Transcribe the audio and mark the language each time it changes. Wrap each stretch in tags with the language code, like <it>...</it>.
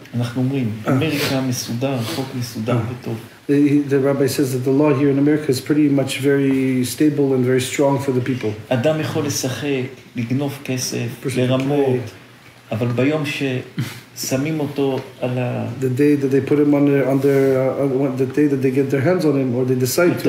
<he>אנחנו אומרים, אמריקה מסודר, החוק מסודר וטוב.</he> <en>The rabbi says that the law here in America is pretty much very stable and very strong for the people.</en> <he>אדם יכול לשחק, לגנוב כסף, לרמות, אבל ביום ששמים אותו על ה...</he> <en>The day that they put him the day that they get their hands on him or they decide to.</en>